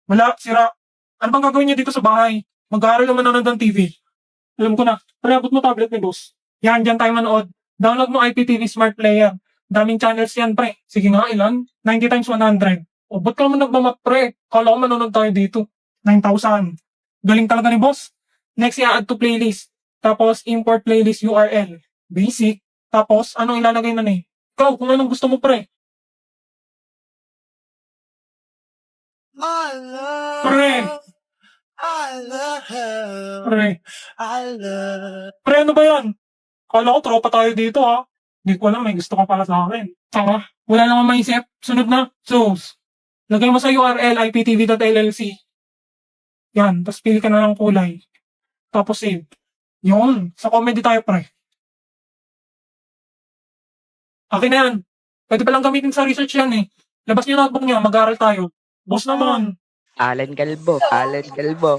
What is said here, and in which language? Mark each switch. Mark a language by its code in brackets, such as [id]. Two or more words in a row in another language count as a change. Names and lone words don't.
[tl] Ano bang gagawin nyo dito sa bahay? Mag-aaral naman nanonood ng TV. Alam ko na. Pre, abot mo tablet ni boss. Yan, dyan tayo manood. Download mo IPTV Smart Player. Daming channels yan, pre. Sige nga, ilan? 90 times 100. O, ba't ka naman nagmamat, pre? Kala ko manonood tayo dito. 9,000. Galing talaga ni boss. [en] Next, i-add to playlist. [tl] Tapos, [en] import playlist URL. [tl] Basic. Tapos, anong ilalagay na eh? Ikaw, kung anong gusto mo, pre. Pre. Pre. Pre, ano ba yan? Kala ko tropa tayo dito, ha? Hindi ko alam, may gusto ka pala sa akin. Tama, wala naman maisip. Sunod na. Sus. Lagay mo sa URL iptv.llc. Yan, tapos pili ka na ng kulay. Tapos save. Yun, sa comedy tayo, pre. Akin na yan. Pwede palang gamitin sa research yan eh. Labas niyo notebook niya, mag-aaral tayo. Boss naman. Alan Calvo. Alan Calvo.